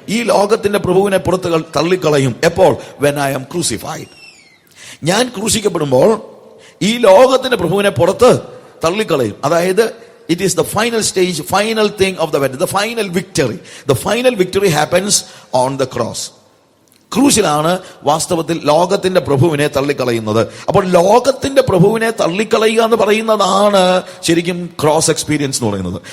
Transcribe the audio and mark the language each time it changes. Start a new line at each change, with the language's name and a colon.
Malayalam: ഈ ലോകത്തിന്റെ പ്രഭുവിനെ പുറത്ത് തള്ളിക്കളയും. എപ്പോൾ?
English: when I am crucified.
Malayalam: ഞാൻ ക്രൂശിക്കപ്പെടുമ്പോൾ ഈ ലോകത്തിന്റെ പ്രഭുവിനെ പുറത്ത് തള്ളിക്കളയും. അതായത്
English: it is the final stage, final thing of the battle, the final victory. The final victory happens on the cross.
Malayalam: ക്രൂശിലാണ് വാസ്തവത്തിൽ ലോകത്തിന്റെ പ്രഭുവിനെ തള്ളിക്കളയുന്നത്. അപ്പോൾ ലോകത്തിന്റെ പ്രഭുവിനെ തള്ളിക്കളയുക എന്ന് പറയുന്നതാണ് ശരിക്കും ക്രോസ് എക്സ്പീരിയൻസ് എന്ന് പറയുന്നത്.